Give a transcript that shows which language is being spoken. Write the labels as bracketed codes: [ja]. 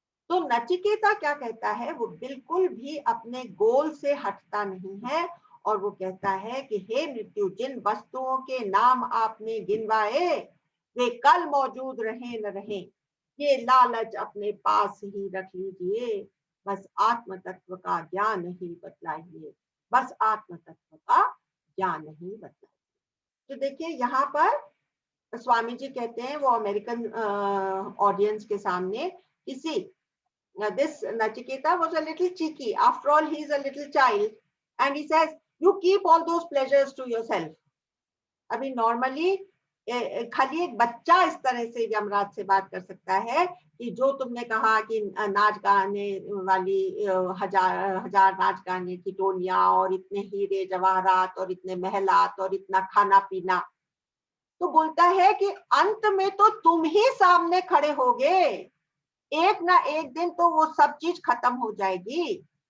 [hi] तो नचिकेता क्या कहता है, वो बिल्कुल भी अपने गोल से हटता नहीं है, और वो कहता है कि हे मृत्यु, जिन वस्तुओं के नाम आपने गिनवाए वे कल मौजूद रहे न रहे, ये लालच अपने पास ही रख लीजिए, बस आत्म तत्व का ज्ञान ही बतलाइए, बस आत्म तत्व का ज्ञान ही बतलाइए। तो देखिए यहाँ पर स्वामी जी कहते हैं, वो अमेरिकन ऑडियंस के सामने किसी [en] this Nachiketa was a little cheeky. After all, he is a little child, and he says, "You keep all those pleasures to yourself." [hi] अभी नॉर्मली खाली एक बच्चा इस तरह से यमराज से बात कर सकता है कि जो तुमने कहा कि नाच गाने वाली हजार नाच गाने की टोलियां, और इतने हीरे जवाहरात, और इतने महलात, और इतना खाना पीना, तो बोलता है कि अंत में तो तुम ही सामने खड़े होगे, एक ना एक दिन तो वो सब चीज खत्म हो जाएगी।